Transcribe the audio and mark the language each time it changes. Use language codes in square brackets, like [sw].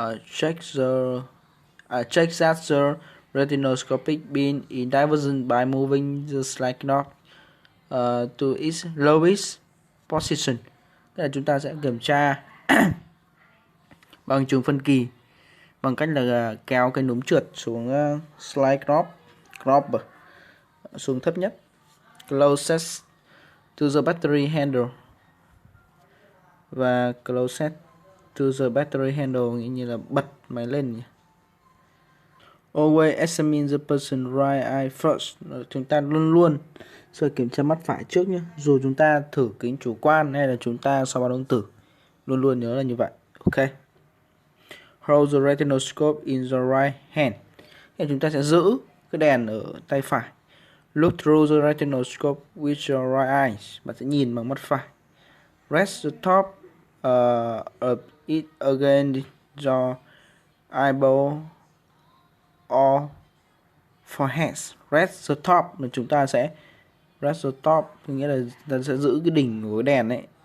[en] Check that the retinoscopic beam is divergent by moving the slide knob to its lowest position. [vi] Tức là chúng ta sẽ kiểm tra bằng trường phân kỳ bằng cách là kéo cái núm trượt xuống slide knob xuống thấp nhất, [en] closest to the battery handle, [vi] và closest to the battery handle nghĩa như là bật máy lên nhỉ. [en] Always examine the person right eye first. [vi] Chúng ta luôn luôn sơ kiểm tra mắt phải trước nhé, dù chúng ta thử kính chủ quan hay là chúng ta soi bằng đồng tử, luôn luôn nhớ là như vậy. Ok. [en] Hold the retinoscope in the right hand. [vi] Thì chúng ta sẽ giữ cái đèn ở tay phải. [en] Look through the retinoscope with your right eye. [vi] Bạn sẽ nhìn bằng mắt phải. [en] Rest the top of it against your eyeball or forehead. Rest the top [vi] là chúng ta sẽ rest the top, nghĩa là ta sẽ giữ cái đỉnh của cái đèn ấy.